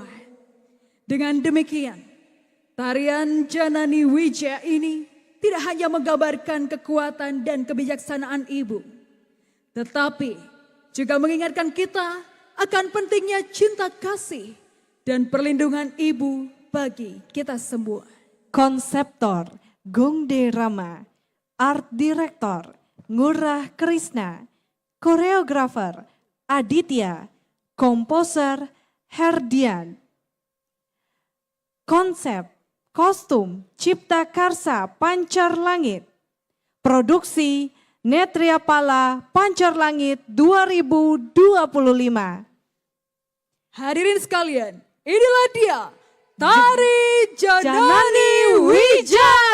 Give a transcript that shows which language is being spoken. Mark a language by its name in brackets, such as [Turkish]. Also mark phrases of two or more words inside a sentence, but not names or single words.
[Indonesian] Dengan demikian, tarian Janani Wija ini tidak hanya menggambarkan kekuatan dan kebijaksanaan ibu, tetapi juga mengingatkan kita akan pentingnya cinta kasih dan perlindungan ibu bagi kita semua. Konseptor Gongde Rama, [English] Art Director [Indonesian] Ngurah Krisna, Koreografer Aditya, Komposer Herdian. Konsep kostum Cipta Karsa Pancar Langit. Produksi Netria Pala Pancar Langit 2025. Hadirin sekalian, inilah dia Tari Janani Wija.